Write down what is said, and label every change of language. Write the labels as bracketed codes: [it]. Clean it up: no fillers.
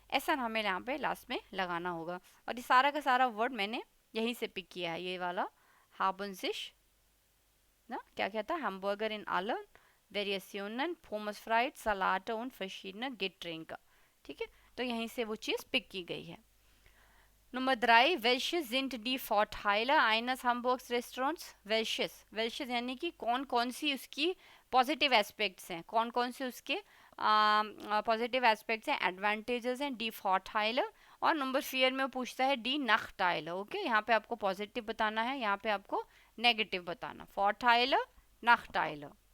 [hi] ऐसा हमें यहाँ पे लास्ट में लगाना होगा, और ये सारा का सारा वर्ड मैंने यहीं से पिक किया है, ये वाला haben sich ना, क्या क्या था, [de] Hamburger in allen Variationen, Pommes frites, Salate und verschiedene Getränke, [hi] ठीक है? तो यहीं से वो चीज़ पिक की गई है। [de] Nummer 3, welche sind die Vorteile eines Hamburgs Restaurants? [hi] welches यानी कि कौन कौन सी उसकी पॉजिटिव एस्पेक्ट्स हैं, कौन कौन से उसके पॉजिटिव एस्पेक्ट्स हैं, एडवांटेजेस हैं, डी फॉर्टाइलर, और नंबर 4 में पूछता है डी नखटाइलर, ओके? यहाँ पे आपको पॉजिटिव बताना है, यहाँ पे आपको नेगेटिव बताना, फॉर्टाइलर, नखटाइलर,